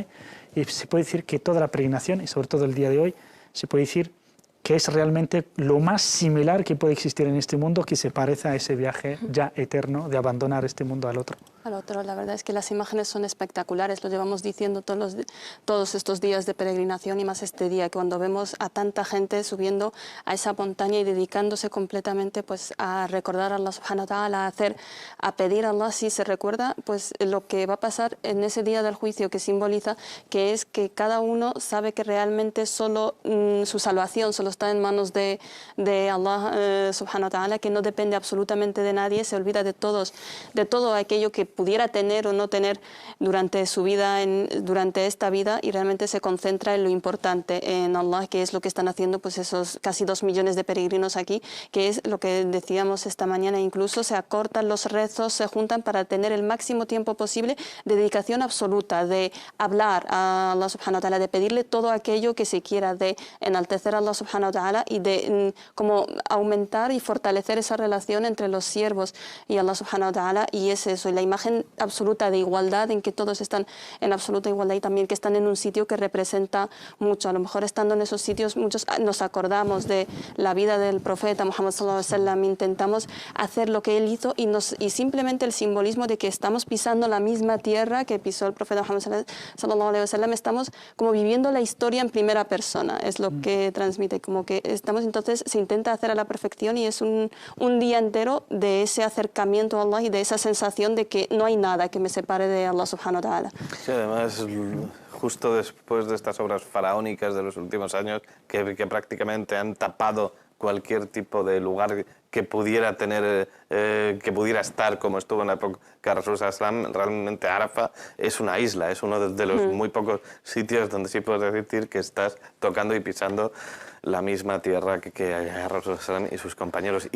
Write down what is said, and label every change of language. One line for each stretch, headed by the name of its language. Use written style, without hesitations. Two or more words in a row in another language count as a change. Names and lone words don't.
Spanish: Y se puede decir que toda la peregrinación, y sobre todo el día de hoy, se puede decir que es realmente lo más similar que puede existir en este mundo, que se parece a ese viaje ya eterno de abandonar este mundo al otro. La verdad es que las imágenes son espectaculares, lo llevamos diciendo todos estos días de peregrinación y más este día, cuando vemos a tanta gente subiendo a esa montaña y dedicándose completamente pues, a recordar a
Arabic: الله سبحانه وتعالى,
Spanish: a pedir a Allah, si se recuerda pues, lo que va a pasar en ese día del juicio, que simboliza que es que cada uno sabe que realmente solo su salvación solo está en manos de
Arabic: الله سبحانه وتعالى,
Spanish: que no depende absolutamente de nadie, se olvida de todo aquello que pudiera tener o no tener durante su vida, durante esta vida, y realmente se concentra en lo importante, en Allah, que es lo que están haciendo pues esos casi 2 millones de peregrinos aquí, que es lo que decíamos esta mañana, incluso se acortan los rezos, se juntan para tener el máximo tiempo posible de dedicación absoluta, de hablar a
Arabic: الله سبحانه وتعالى,
Spanish: de pedirle todo aquello que se quiera, de enaltecer a
Arabic: الله سبحانه وتعالى
Spanish: y de como aumentar y fortalecer esa relación entre los siervos y
Arabic: الله سبحانه وتعالى,
Spanish: y es eso, la imagen absoluta de igualdad, en que todos están en absoluta igualdad y también que están en un sitio que representa mucho. A lo mejor estando en esos sitios muchos nos acordamos de la vida del profeta Muhammad
Arabic: صلى الله عليه وسلم,
Spanish: intentamos hacer lo que él hizo y simplemente el simbolismo de que estamos pisando la misma tierra que pisó el profeta Muhammad
Arabic: صلى الله عليه وسلم,
Spanish: estamos como viviendo la historia en primera persona, es lo que transmite, como que estamos, entonces se intenta hacer a la perfección y es un día entero de ese acercamiento a Allah y de esa sensación de que no hay nada que me separe de
Arabic: الله سبحانه وتعالى.
Spanish: Sí, además, justo después de estas obras faraónicas de los últimos años, que prácticamente han tapado cualquier tipo de lugar que pudiera tener, que pudiera estar como estuvo en la época de
Arabic: رسول سلام,
Spanish: realmente Arafat es una isla, es uno de los muy pocos sitios donde sí puedes decir que estás tocando y pisando la misma tierra que
Arabic: رسول سلام
Spanish: y sus compañeros.